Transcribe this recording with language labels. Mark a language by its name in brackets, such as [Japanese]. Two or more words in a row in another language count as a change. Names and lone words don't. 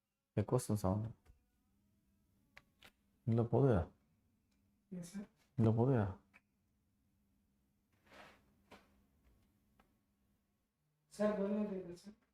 [English] question sound. [Tamil] இல்ல போகுதா? [English] Yes, sir. [Tamil] இல்ல போகுதா? [Hindi] Sir, बोलने दीजिए sir.